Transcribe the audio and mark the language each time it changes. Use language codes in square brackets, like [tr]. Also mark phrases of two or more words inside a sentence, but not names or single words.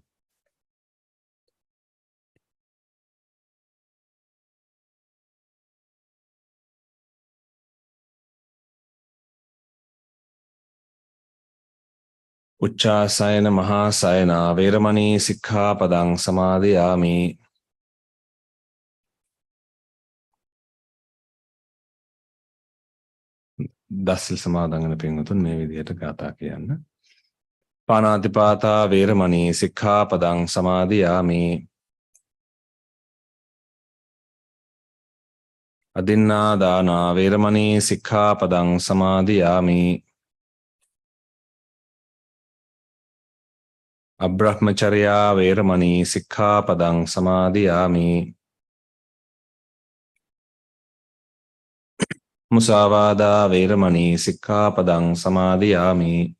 [pi] උච්චාසයන මහා සයනා වේරමණී සික්ඛාපදං සමාදියාමි [si] දසිල් සමාදන් වෙන පින්වතුන් මේ විදිහට ගාථා කියන්න. [pi] පාණාතිපාතා වේරමණී සික්ඛාපදං සමාදියාමි අදින්නා දානා වේරමණී සික්ඛාපදං සමාදියාමි අබ්‍රහ්මචර්යා වේරමණී සික්ඛාපදං සමාදියාමි මුසාවාදා වේරමණී සික්ඛාපදං සමාදියාමි.